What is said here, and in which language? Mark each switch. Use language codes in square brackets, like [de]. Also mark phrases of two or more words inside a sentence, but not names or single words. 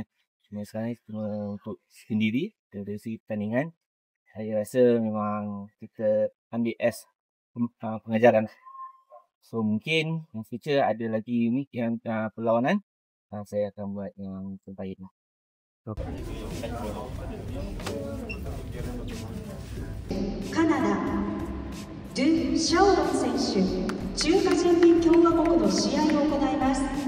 [ms] Cuma sekarang untuk sendiri dari segi pertandingan saya rasa memang kita ambil as pengajaran. So mungkin [en] in future [ms] ada lagi yang perlawanan, saya akan buat yang terbaik lah. [ja] Kanada ドゥ・シャオロン選手、中華人民共和国の試合を行います。